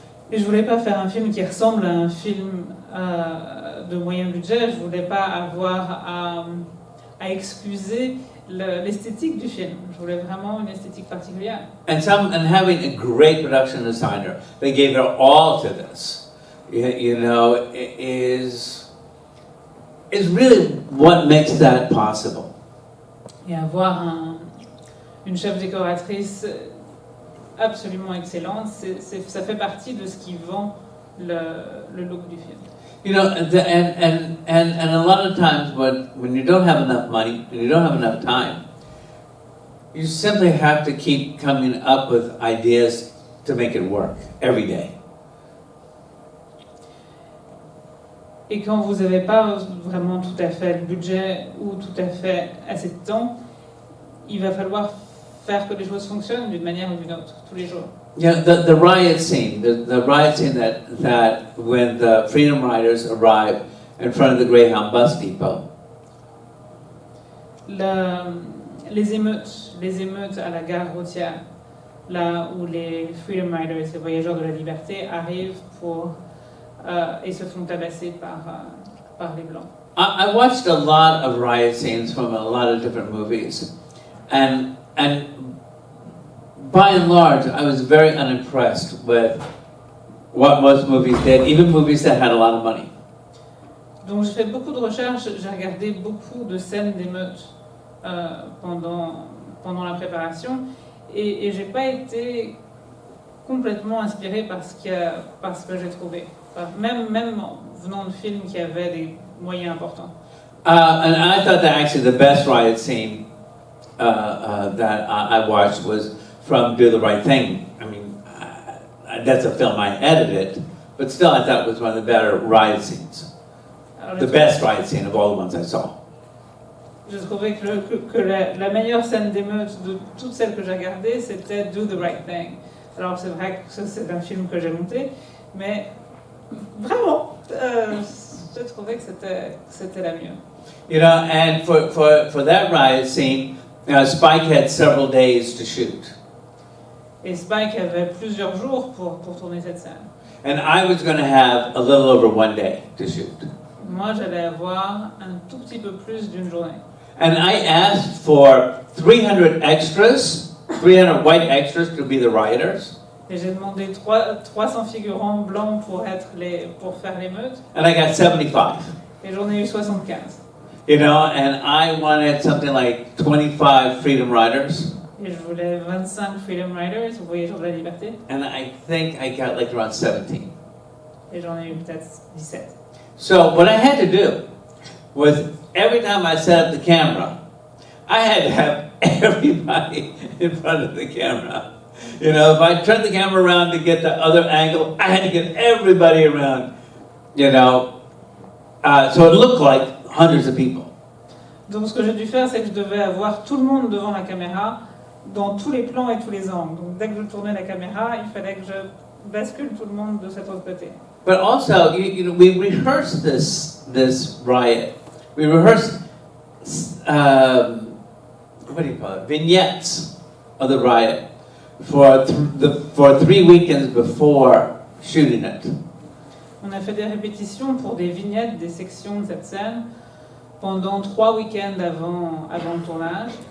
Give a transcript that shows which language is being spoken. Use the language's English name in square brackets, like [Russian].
[French] Et je voulais pas faire un film qui ressemble à un film de moyen budget. Je voulais pas avoir à excuser l'esthétique du film. Je voulais vraiment une esthétique particulière. [English] And having a great production designer, they gave their all to this. You know, is really what makes that possible. [French] Et avoir une chef décoratrice absolument excellente, ça fait partie de ce qui vend le look du film. [English] You know, and a lot of times when you don't have enough money and you don't have enough time, you simply have to keep coming up with ideas to make it work every day. [French] Et quand vous n'avez pas vraiment tout à fait le budget ou tout à fait assez de temps, il va falloir faire que les choses fonctionnent d'une manière ou d'une autre, tous les jours. [English] Yeah, the riot scene, the riot scene that when the Freedom Riders arrive in front of the Greyhound bus depot. [French] Les émeutes à la gare routière, là où les Freedom Riders, les voyageurs de la liberté, arrivent et se font tabasser par les Blancs. [English] I watched a lot of riot scenes from a lot of different movies, and by and large, I was very unimpressed with what most movies did, even movies that had a lot of money. [French] Donc j'ai fait beaucoup de recherches, j'ai regardé beaucoup de scènes d'émeutes pendant la préparation, et j'ai pas été complètement inspirée par ce que j'ai trouvé. Même venant de films qui avaient des moyens importants. [English] And I thought that actually the best riot scene that I watched was from Do the Right Thing. I mean, that's a film I edited, but still I thought it was one of the better riot scenes. The best riot scene of all the ones I saw. [French] Je trouvais que la meilleure scène d'émeute de toutes celles que j'ai regardées, c'était Do the Right Thing. Alors c'est vrai que c'est un film que j'ai monté, mais vraiment, je trouvais que c'était la mieux. [English] You know, and for that riot scene, Spike had several days to shoot. [French] Et Spike avait plusieurs jours pour tourner cette scène. [English] And I was going to have a little over one day to shoot. [French] Moi, j'allais avoir un tout petit peu plus d'une journée. [English] And I asked for 300 extras, 300 white extras to be the rioters. [French] Et j'ai demandé 300 figurants blancs pour faire l'émeute. [English] And I got 75. [French] Et j'en ai eu 75. [English] You know, and I wanted something like 25 Freedom Riders. [French] Et je voulais 25 Freedom Riders, voyageurs de la liberté. [English] And I think I got like around 17. [French] Et j'en ai eu peut-être 17. [English] So what I had to do was every time I set up the camera, I had to have everybody in front of the camera. You know, if I turned the camera around to get the other angle, I had to get everybody around, you know, so it looked like hundreds of people. [French] Donc ce que j'ai dû faire, c'est que je devais avoir tout le monde devant la caméra, dans tous les plans et tous les angles. Donc dès que je tournais la caméra, il fallait que je bascule tout le monde de cet autre côté. [English] But also, you know, we rehearsed this riot. We rehearsed, what do you call it? Vignettes of the riot for 3 weekends before shooting it. [French] On a fait des répétitions pour des vignettes, des sections de cette scène pendant 3 week-ends avant le tournage,